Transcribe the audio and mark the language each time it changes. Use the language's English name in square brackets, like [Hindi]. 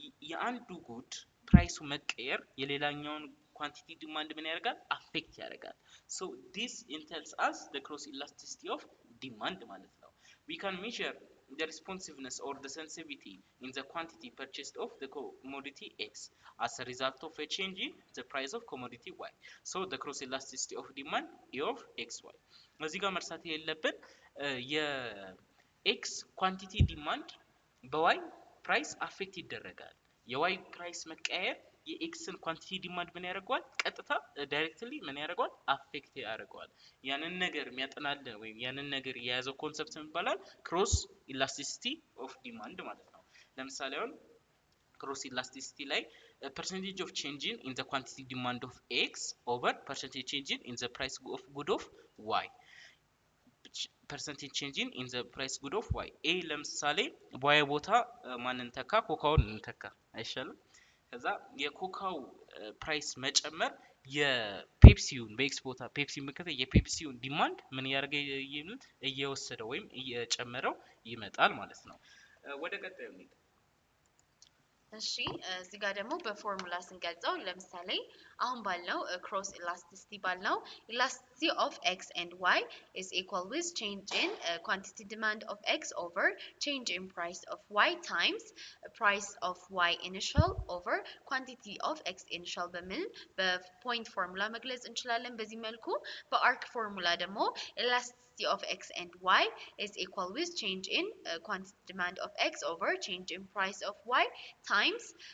[Amharic] የአንዱ good ፕራይሱ መቀየር የሌላኛውን ኳንቲቲ ዲማንድ ምን ያደርጋል አፌክት ያደርጋል [English] so this tells us the cross elasticity of demand [Amharic] ማለት ነው [English] we can measure the responsiveness or the sensitivity in the quantity purchased of the commodity X as a result of a change in the price of commodity Y. So the cross elasticity of demand of XY. [Amharic] እዚህ ጋር መርሳት የሌለብን የX quantity demand በY price affect ይደረጋል የY price መቀየር የኤክስን ኳንቲቲ ዲማንድ ምን ያደርጋል ቀጥታ ዳይሬክትሊ ምን ያደርጋል አፌክት ያደርጋል ያንን ነገር የሚያጠናልን ወይም ያንን ነገር የያዘው ኮንሰፕት ምን ይባላል ክሮስ ኢላስቲሲቲ ኦፍ ዲማንድ ማለት ነው ለምሳሌ አሁን [English] ክሮስ ኢላስቲሲቲ ላይ percentage of change in the quantity demand of X over percentage change in the price of good of Y percentage change in the price good of Y [Amharic] A ለምሳሌ Y ቦታ ማንን ተካ ኮካውን እንተካ አይሻልም ከዛ የኮካው ፕራይስ መጨመር የፔፕሲውን በኤክስፖርታ ፔፕሲ ምክንያት የፔፕሲውን ዲማንድ ምን ያርገ እየወሰደው ወይም እየጨመረው ይመጣል ማለት ነው ወደ ቀጣዩ እንሂድ እሺ እዚህ ጋር ደግሞ በፎርሙላ ስንገልጸው ለምሳሌ አሁን ባልነው [English] cross elasticity ባልነው elasticity of x and y is equal with change in quantity demand of x over change in price of y times price of y initial over quantity of x initial [Amharic] በሚል በፖይንት ፎርሙላ መግለጽ እንችላለን በዚህ መልኩ በአርክ ፎርሙላ ደግሞ [English] elasticity of x and y is equal with change in quantity demand of x over change in price of y times